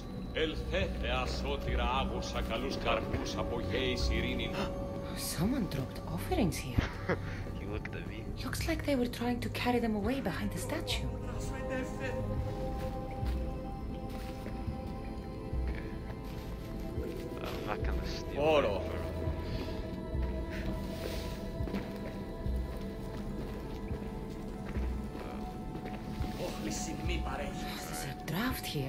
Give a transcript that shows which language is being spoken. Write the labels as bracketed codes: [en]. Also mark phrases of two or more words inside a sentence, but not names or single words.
[el] Ελθέ, θεά σώτηρα, άγωσα καλούς καρπούς από γέης ειρήνην. [en] Someone dropped offerings here. He looked at me. Looks like they were trying to carry them away behind the statue. I'm not gonna steal Oro. There's a draft here.